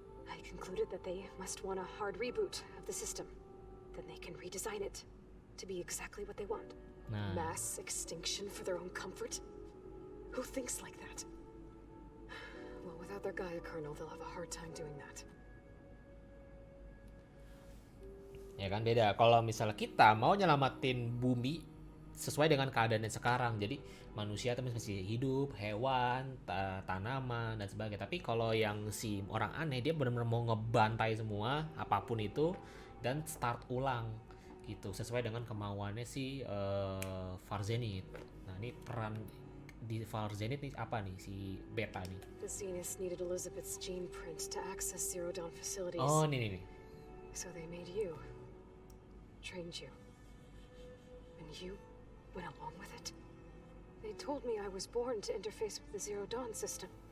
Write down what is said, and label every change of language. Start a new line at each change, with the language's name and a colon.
English: I concluded that they must want a hard reboot of the system. Then they can redesign it to be exactly what they want.
Indonesian: Nah,
English: Mass extinction for their own comfort? Who thinks like that? Well, without their Gaia kernel, they'll have a hard time doing that.
Indonesian: ya kan beda. Kalau misalnya kita mau nyelamatin bumi sesuai dengan keadaannya sekarang, jadi manusia itu masih hidup, hewan, tanaman dan sebagainya. Tapi kalau yang si orang aneh, dia benar-benar mau ngebantai semua apapun itu dan start ulang gitu sesuai dengan kemauannya si Farzenit. Nah ini peran di Farzenit nih apa nih si Beta nih?
English: The Zeniths needed Elizabeth's gene print to access Zero Dawn facilities.
Indonesian: Oh nih.
English: So they made you. Trained you. And you went along with it. They told me I was born to interface with the Zero Dawn system.